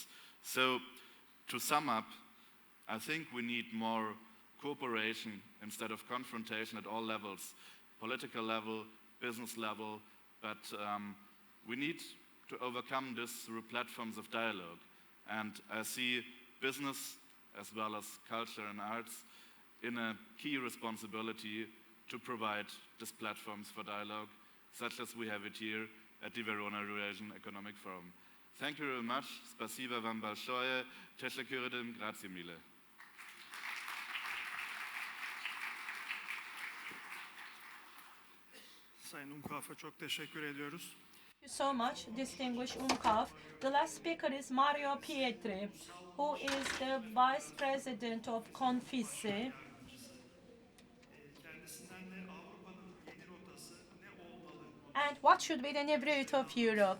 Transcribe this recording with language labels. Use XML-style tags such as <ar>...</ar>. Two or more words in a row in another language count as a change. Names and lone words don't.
<en>So, to sum up, I think we need more cooperation instead of confrontation at all levels, political level, business level, but we need to overcome this through platforms of dialogue. And I see business as well as culture and arts in a key responsibility to provide these platforms for dialogue, such as we have it here at the Verona Eurasian Economic Forum. Thank you very much.</en> <ru>Спасибо вам большое.</ru> <tr>Teşekkür ederim.</tr> <it>Grazie mille.</it> <tr>Sayın Unkauf'a çok teşekkür ediyoruz.</tr> <en>Thank you so much, distinguished Unkauf. The last speaker is Mario Pietri, who is the Vice President of Confisi. And what should be the new route of Europe?</en>